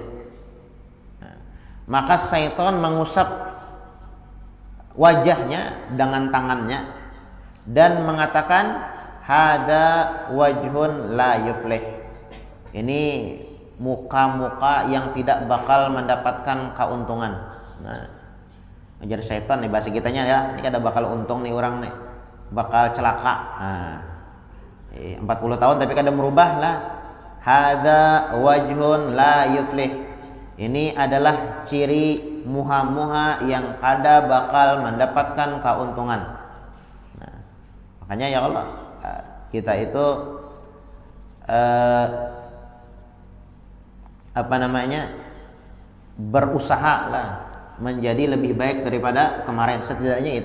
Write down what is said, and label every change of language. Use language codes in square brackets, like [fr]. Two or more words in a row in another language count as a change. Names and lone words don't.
[id] Nah, maka syaitan mengusap wajahnya dengan tangannya dan mengatakan [ar] هذا وجه لا يفلح. [id] Ini muka-muka yang tidak bakal mendapatkan keuntungan. [bjn] Nah, ajar syaitan nih bahasa kitanya ya, ini kada bakal untung nih orang nih, bakal celaka. Nah, 40 tahun tapi kada merubah lah. [ar] هذا وجه لا يفلح. [bjn] Ini adalah ciri muha-muha yang kada bakal mendapatkan keuntungan. [id] Nah, makanya ya Allah, kita itu berusaha lah menjadi lebih baik daripada kemarin, setidaknya itu.